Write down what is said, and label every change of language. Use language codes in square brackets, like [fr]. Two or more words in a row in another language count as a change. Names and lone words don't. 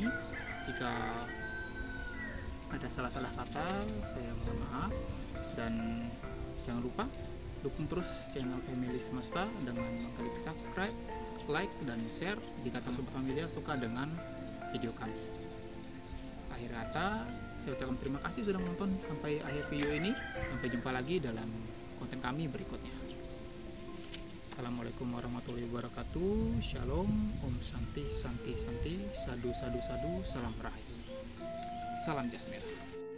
[id] Jika ada salah-salah kata, saya mohon maaf, dan jangan lupa dukung terus channel Family Semesta dengan mengklik subscribe, like, dan share jika Sobat Familia suka dengan video kami. Akhir kata, saya ucapkan terima kasih sudah menonton sampai akhir video ini. Sampai jumpa lagi dalam konten kami berikutnya. [ar] السلام عليكم ورحمة الله وبركاته. [id] Shalom, [sa] Om Santi, Santi, Santi, Sadu, Sadu, Sadu, [id] Salam Rahayu. Salam Jasmine.